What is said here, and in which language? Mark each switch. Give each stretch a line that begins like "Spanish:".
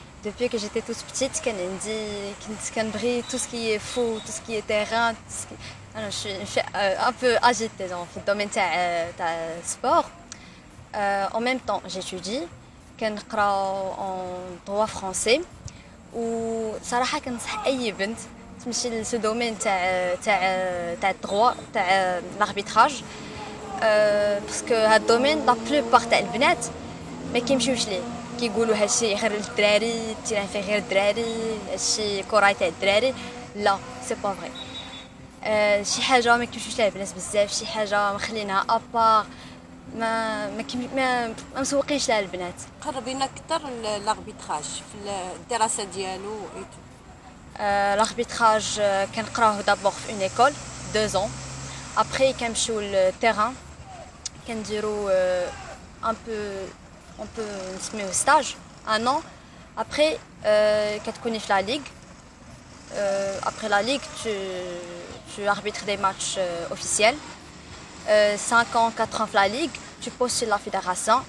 French: Depuis que j'étais toute petite,
Arabic: كنبغي
French: tout ce qui est foot, tout ce qui est terrain. Je suis un peu agitée dans le domaine du sport. En même temps, j'étudie.
Arabic: كنقرا
French: en droit français.
Arabic: وصراحه كنصح اي بنت تمشي لسو دومين تاع الدغوا تاع لاربيتراج باسكو هاد الدومين لا بلوبار تاع البنات ما كيمشيوش ليه كيقولوا هادشي غير للدراري التيران فيه غير الدراري هادشي كره تاع الدراري
French: لا سي با فري
Arabic: شي حاجه ما كيمشيوش ليها البنات بزاف شي حاجه مخلينها ابار ما مسوقينش لها البنات قربينا اكثر لاربيتراج في الدراسه ديالو
French: l'arbitrage
Arabic: كنقراوه
French: d'abord في une école 2 ans après
Arabic: كنمشيو للتيران كنديرو
French: un peu on peut
Arabic: نسميوه
French: stage 1 an après
Arabic: كتكوني في
French: la ligue après la ligue tu arbitres des matchs officiels 5 ans 4 ans في la ligue tu postules la fédération.